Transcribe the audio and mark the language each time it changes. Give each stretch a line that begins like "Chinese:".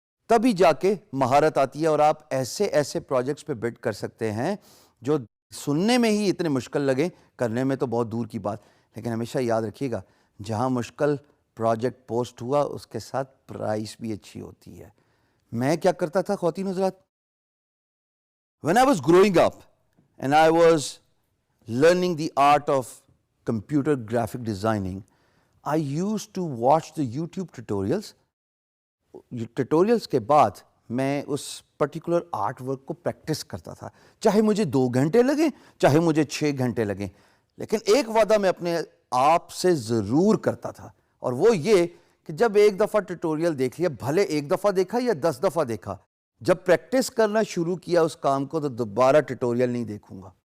Urdu: تبھی جا کے مہارت آتی ہے اور آپ ایسے ایسے پروجیکٹس پہ بڈ کر سکتے ہیں جو سننے میں ہی اتنے مشکل لگیں، کرنے میں تو بہت دور کی بات. لیکن ہمیشہ یاد رکھیے گا، جہاں مشکل پروجیکٹ پوسٹ ہوا اس کے ساتھ پرائس بھی اچھی ہوتی ہے. میں کیا کرتا تھا خواتین حضرات؟
English: when I was growing up and I was learning the art of computer graphic designing, I used to watch the YouTube tutorials.
Urdu: ٹیٹوریلز کے بعد میں اس پرٹیکولر آرٹ ورک کو پریکٹس کرتا تھا، چاہے مجھے 2 گھنٹے لگیں، چاہے مجھے 6 گھنٹے لگیں. لیکن ایک وعدہ میں اپنے آپ سے ضرور کرتا تھا، اور وہ یہ کہ جب ایک دفعہ ٹیٹوریل دیکھ لیا، بھلے ایک دفعہ دیکھا یا 10 دفعہ دیکھا، جب پریکٹس کرنا شروع کیا اس کام کو تو دوبارہ ٹیٹوریل نہیں دیکھوں گا.